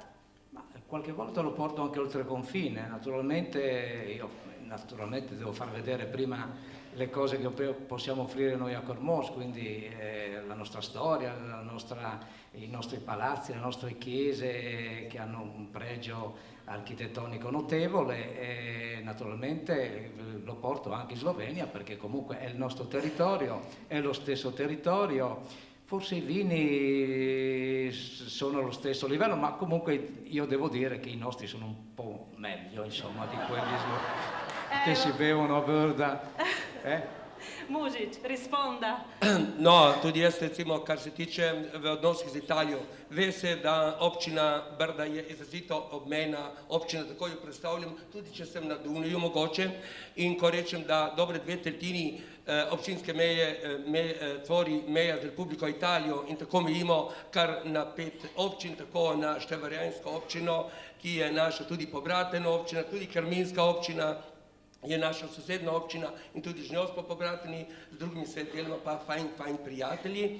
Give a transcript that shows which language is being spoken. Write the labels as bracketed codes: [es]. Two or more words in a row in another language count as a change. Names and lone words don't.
[it] Ma qualche volta lo porto anche oltre confine, naturalmente io devo far vedere prima le cose che possiamo offrire noi a Cormons, quindi la nostra storia, i nostri palazzi, le nostre chiese che hanno un pregio architettonico notevole e naturalmente lo porto anche in Slovenia perché comunque è il nostro territorio, è lo stesso territorio. Forse i vini sono allo stesso livello, ma comunque io devo dire che i nostri sono un po' meglio, insomma, di quelli che si bevono a Brda. Mužič, risponda. [sl] No, tudi jaz recimo, kar se tiče v odnosih z Italijo, ve se, da občina Brda je izrazito obmejna občina, tako jo predstavljam, tudi če sem na Dunaju mogoče, in ko rečem, da dobre 2/3 občinske meje tvori meja z Republiko Italijo in tako mejimo kar na 5 občin, tako na Števarjansko občino, ki je naša tudi pobratena občina, tudi Krminska občina, je naša sosedna občina in tudi z njo smo pobrateni, z drugimi se delamo pa fajn prijatelji.